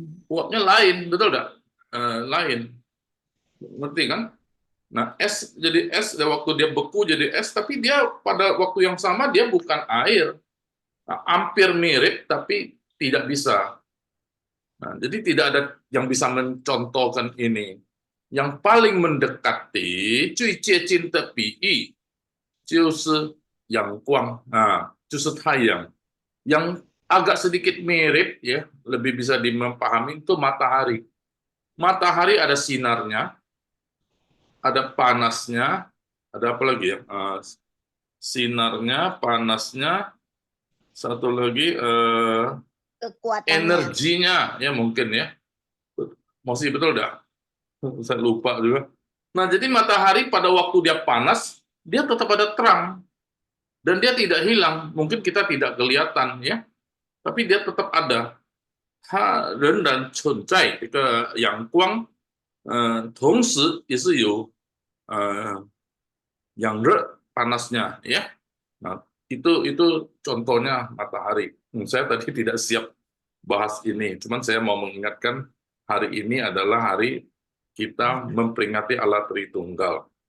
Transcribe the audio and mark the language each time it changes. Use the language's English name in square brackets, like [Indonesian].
[Indonesian] Uapnya lain, betul tidak? Lain. Ngerti kan? Nah, es jadi es, dan waktu dia beku jadi es, tapi dia pada waktu yang sama dia bukan air. Nah, hampir mirip, tapi tidak bisa. Nah, jadi tidak ada yang bisa mencontohkan ini. Yang paling mendekati, [Chinese] 最接近的比喻就是阳光. Nah, 就是太阳. [Indonesian] Yang agak sedikit mirip ya, lebih bisa dimahami itu matahari. Matahari ada sinarnya, ada panasnya, ada apa lagi ya? Sinarnya, panasnya, satu lagi kekuatannya. energinya ya mungkin ya. Masih betul dah? Saya lupa juga. Nah, jadi matahari pada waktu dia panas, dia tetap ada terang. Dan dia tidak hilang. Mungkin kita tidak kelihatan ya. Tapi dia tetap ada. [Chinese] 它仍然存在这个阳光，同时也是有 [Indonesian] yang panasnya ya. Nah, itu contohnya matahari. Saya tadi tidak siap bahas ini, cuman saya mau mengingatkan hari ini adalah hari kita memperingati Allah Tritunggal.